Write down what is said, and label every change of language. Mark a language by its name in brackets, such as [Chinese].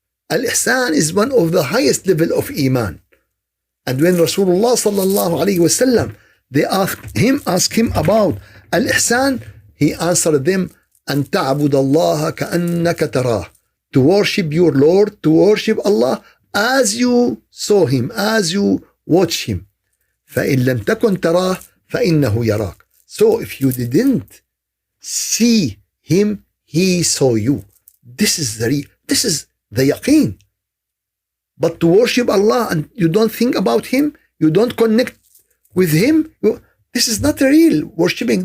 [English] Al-ihsan is one of the highest level of iman. And when Rasulullah sallallahu alayhi wasallam, they asked him about al-ihsan, he answered them, [Arabic] أن تعبد الله كأنك تراه. [English] To worship your Lord, to worship Allah as you saw him, as you watch him. [Arabic] فإن لم تكن تراه فإنه يراك. [English] So if you didn't see him, he saw you. This is the yaqeen. But to worship Allah and you don't think about him, you don't connect with him, this is not real worshiping.